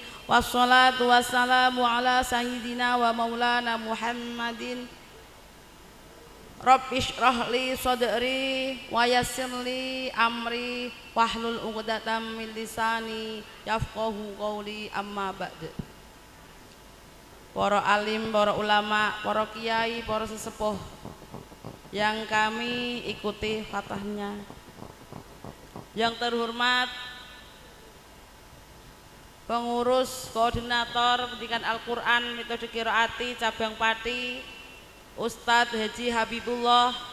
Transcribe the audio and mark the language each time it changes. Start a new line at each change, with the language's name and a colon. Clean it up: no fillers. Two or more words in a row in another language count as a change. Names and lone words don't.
Arabic: والصلاة والسلام على سيدنا ومولانا محمد. رب اشرح لي صدري ويسر لي أمري واحلل عقدة من لساني يفقهوا قولي أما بعد.
Indonesian: Para alim, para ulama, para kiai, para sesepuh yang kami ikuti fatahnya, yang terhormat pengurus koordinator pendidikan Al-Quran metode Qiraati cabang Pati Ustadz Haji Habibullah,